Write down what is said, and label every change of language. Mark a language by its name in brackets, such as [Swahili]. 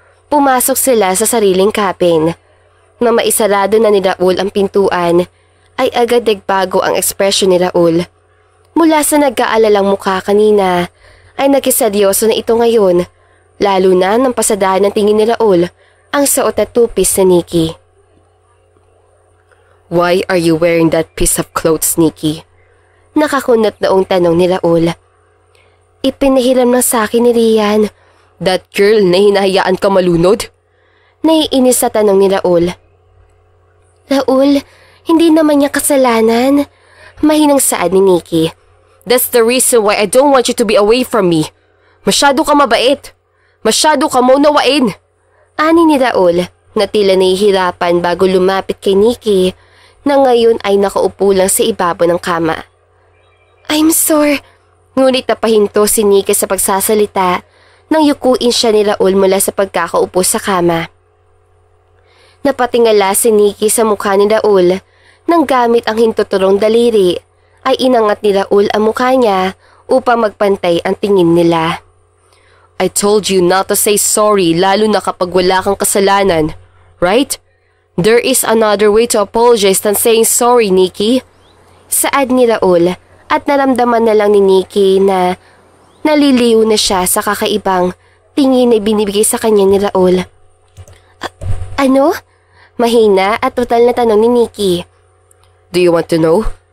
[Filipino] Pumasok sila sa sariling cabin. Nang maisarado na ni Raul ang pintuan ay agad nagbago ang ekspresyon ni Raul. Mula sa nag-aalalang mukha kanina ay nagkiseryoso na ito ngayon, lalo na nang pasadahan ng tingin ni Raul ang suot at tupis ni Nikki. [English] Why are you wearing that piece of clothes, Nikki? [Filipino] Nakakunot noong tanong ni Raul. Ipinahiram na sa akin ni Rian. [English] That girl [Filipino] na hinahayaan ka malunod? Naiinis sa tanong ni Raul. Raul, hindi naman niya kasalanan. Mahinang saad ni Nikki. [English] That's the reason why I don't want you to be away from me. [Filipino] Masyado ka mabait. Masyado ka maunawain. Ani ni Raul na tila nahihirapan bago lumapit kay Nikki na ngayon ay nakaupo lang sa ibabaw ng kama. [English] I'm sorry. [Filipino] Ngunit napahinto si Nikki sa pagsasalita nang yukuin siya ni Raul mula sa pagkakaupo sa kama. Napatingala si Nikki sa mukha ni Raul nang gamit ang hintuturong daliri ay inangat ni Raul ang mukha niya upang magpantay ang tingin nila. [English] I told you not to say sorry [Filipino] lalo na kapag wala kang kasalanan, [English] right? There is another way to apologize than saying sorry, Nikki. [Filipino] Saad ni Raul at naramdaman na lang ni Nikki na naliliw na siya sa kakaibang tingin na binibigay sa kanya ni Raul. Ano? Mahina at total na tanong ni Nikki. [English] Do you want to know?